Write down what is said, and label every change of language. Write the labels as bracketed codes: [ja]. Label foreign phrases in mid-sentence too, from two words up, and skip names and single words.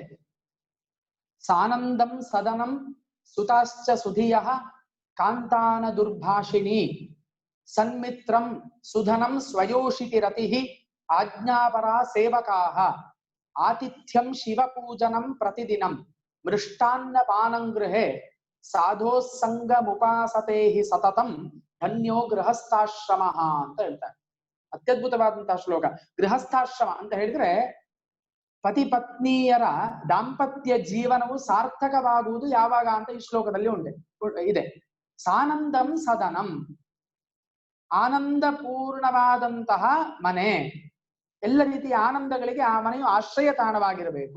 [sa] ಸಾನಂದಂ ಸದನಂ ಸುತಾಶ್ಚ ಸುಧಿಯಃ ಕಾಂತಾನ ದುರ್ಭಾಷಿಣಿ ಸನ್ಮಿತ್ರಂ ಸುಧನಂ ಸ್ವಯೋಷಿತಿ ರತಿಃ ಆಜ್ಞಾಪರ ಸೇವಕಾಃ ಆತಿಥ್ಯಂ ಶಿವಪೂಜನಂ ಪ್ರತಿದಿನಂ ಮೃಷ್ಟಾನ್ನ ಪಾನಂಗೃಹೆ ಸಾಧೋಸಂಗಮುಪಾಸತೆ ಹಿ ಸತತಂ ಧನ್ಯೋ ಗೃಹಸ್ಥಾಶ್ರಮ [kn] ಅಂತ ಹೇಳ್ತಾರೆ. ಅತ್ಯದ್ಭುತವಾದಂತಹ ಶ್ಲೋಕ. ಗೃಹಸ್ಥಾಶ್ರಮ ಅಂತ ಹೇಳಿದ್ರೆ ಪತಿ ಪತ್ನಿಯರ ದಾಂಪತ್ಯ ಜೀವನವು ಸಾರ್ಥಕವಾಗುವುದು ಯಾವಾಗ ಅಂತ ಈ ಶ್ಲೋಕದಲ್ಲಿ ಇದೆ. [sa] ಸಾನಂದಂ ಸದನಂ, [kn] ಆನಂದಪೂರ್ಣವಾದಂತಹ ಮನೆ, ಎಲ್ಲ ರೀತಿಯ ಆನಂದಗಳಿಗೆ ಆ ಮನೆಯು ಆಶ್ರಯ ತಾಣವಾಗಿರಬೇಕು.